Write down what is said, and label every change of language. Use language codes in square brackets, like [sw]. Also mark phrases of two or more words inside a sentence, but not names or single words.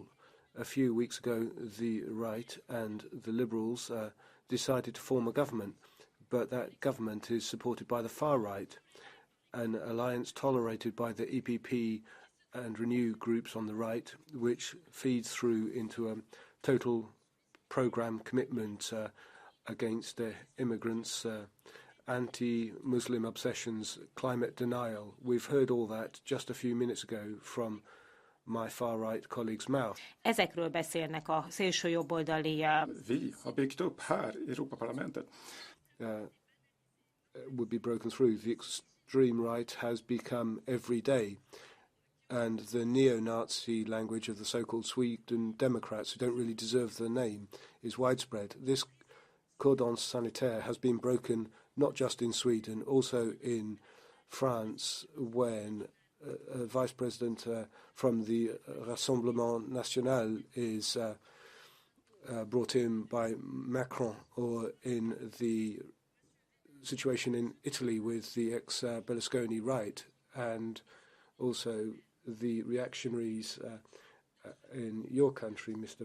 [en] A few weeks ago, the right and the Liberals decided to form a government, but that government is supported by the far right, an alliance tolerated by the EPP and Renew groups on the right, which feeds through into a total programme commitment against immigrants, anti-Muslim obsessions, climate denial. We've heard all that just a few minutes ago from my far-right colleague's mouth. [hu] Ezekről beszélnek a szélsőjobboldali... [sv] Vi har byggt upp här i Europaparlamentet. [en] Would be broken through. The extreme right has become every day. And the neo-Nazi language of the so-called Sweden Democrats, who don't really deserve the name, is widespread. This [fr] cordon sanitaire [en] has been broken not just in Sweden, also in France, when a vice president from the Rassemblement National is brought in by Macron, or in the situation in Italy with the ex-Berlusconi right, and also the reactionaries in your country, Mr.